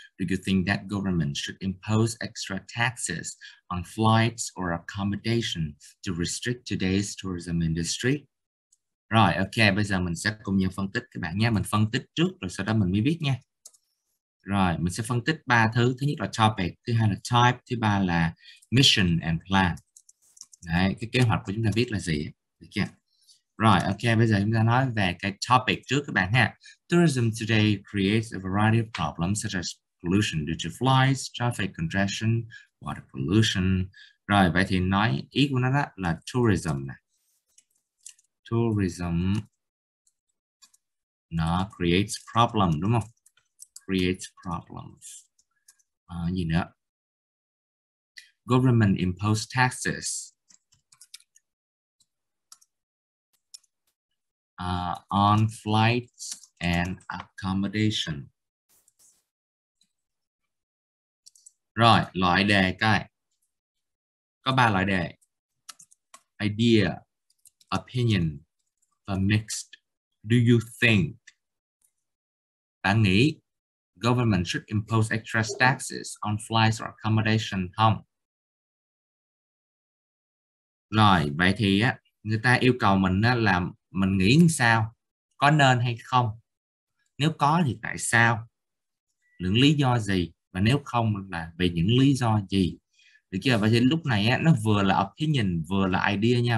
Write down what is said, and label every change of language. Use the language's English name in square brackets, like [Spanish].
[English] Do you think that government should impose extra taxes on flights or accommodation to restrict today's tourism industry? [Vietnamese] Rồi, ok, bây giờ mình sẽ cùng nhau phân tích các bạn nhé. Mình phân tích trước rồi sau đó mình mới viết nha. Rồi, mình sẽ phân tích ba thứ. Thứ nhất là topic, thứ hai là type, thứ ba là mission and plan. Đấy, cái kế hoạch của chúng ta viết là gì? Được chưa? Rồi, ok, bây giờ chúng ta nói về cái topic trước các bạn ha. [English] Tourism today creates a variety of problems such as pollution due to flights, traffic congestion, water pollution. [Vietnamese] Rồi, vậy thì nói ý của nó đó là tourism này. Tourism nó creates problem đúng không? [English] Creates problems. [Vietnamese] Gì nữa? [English] Government impose taxes on flights and accommodation. [Vietnamese] Rồi, loại đề coi. Có 3 loại đề. [English] Idea, opinion và mixed. Do you think? [Vietnamese] Bạn nghĩ government [English] should impose extra taxes on flights or accommodation [Vietnamese] không? Rồi, vậy thì á, người ta yêu cầu mình á, là mình nghĩ sao? Có nên hay không? Nếu có thì tại sao? Những lý do gì? Và nếu không là vì những lý do gì? Được chưa? Vậy thì lúc này á, nó vừa là opinion vừa là idea nha.